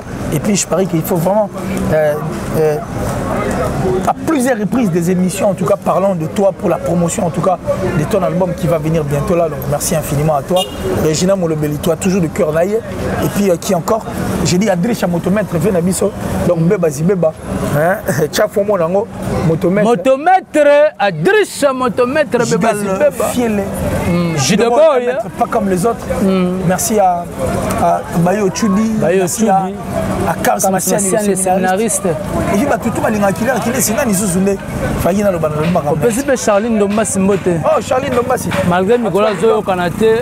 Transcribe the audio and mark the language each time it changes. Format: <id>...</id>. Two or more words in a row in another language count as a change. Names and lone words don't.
<fr>Et puis je parie qu'il faut vraiment à plusieurs reprises des émissions, en tout cas parlant de toi pour la promotion, en tout cas de ton album qui va venir bientôt là. Donc merci infiniment à toi. Regina Molobeli, toi toujours de cœur naïe. Et puis qui encore, j'ai dit Adrich à Motomètre, Venabiso, donc Beba Zibeba, Tchafo Monango, Motomètre. Adrich à Motomètre, Beba Zibeba. Fiele. Pas comme les autres. Merci à Bayo Chudi, merci à Carl Massiani, le scénariste. Et puis tout le monde qui est sinon ils sont sous Charline Domba Simbote. Oh Charline Domba. Malgré Nicolas Zoyo Kanaté.</fr>